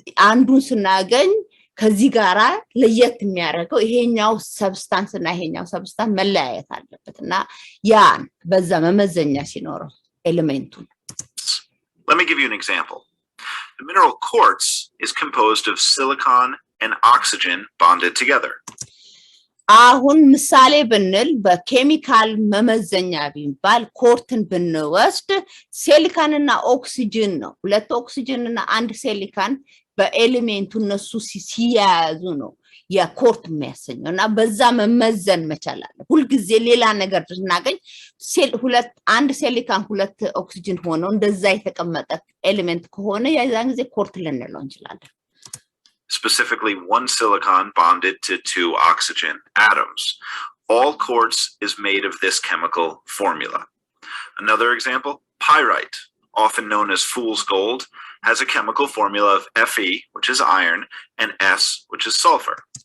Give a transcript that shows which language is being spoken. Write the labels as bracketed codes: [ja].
[am] አንዱን ስናገኝ ከዚህ ጋራ ለየት የሚያደርገው ይሄኛው ሰብስታንስ እና ይሄኛው ሰብስታንስ መለያየት አለበትና ያን በዛ መመዘኛ ሲኖረው ኤሌመንቱን [en] Let me give you an example. The mineral quartz is composed of silicon and oxygen bonded together. [am] አሁን ምሳሌ ብንል በኬሚካል መመዘኛ ቢባል ኮርትን ብንወስድ ሲሊካንና ኦክሲጅን ነው ሁለት ኦክሲጅን እና አንድ ሲሊካን በኤሌመንቱ እነሱ ሲያያዙ ነው የኮርት የሚያሰኘውና በዛ መመዘን መቻል አለ ሁሉ ጊዜ ሌላ ነገር እናገኝ ሁለት አንድ ሲሊካን ሁለት ኦክሲጅን ሆኖ እንደዛ የተቀመጠ ኤሌመንት ከሆነ ያዛን ጊዜ ኮርት ልንለው እንችላለን [en] Specifically, one silicon bonded to two oxygen atoms. All quartz is made of this chemical formula. Another example, pyrite, often known as fool's gold, has a chemical formula of Fe, which is iron, and S, which is sulfur.